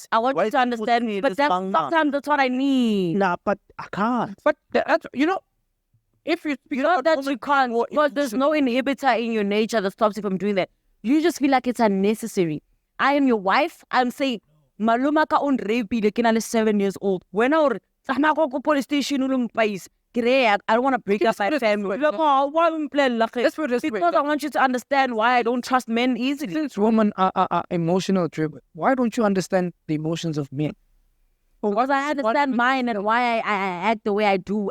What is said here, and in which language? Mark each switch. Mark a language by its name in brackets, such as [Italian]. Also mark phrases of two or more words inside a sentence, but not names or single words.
[English] I want you to understand me, but sometimes that's what I need. Nah, but I can't. But that's, if you speak not that you can't, because there's no inhibitor in your nature that stops you from doing that. You just feel like it's unnecessary. I am your wife. I'm saying, [Southern Sotho] maluma ka on rape le ke na le [English] 7 years old. When I go police station I don't want to break up my family. Because I want you to understand why I don't trust men easily. Since women are emotional driven, why don't you understand the emotions of men? Because I understand mine and why I act the way I do.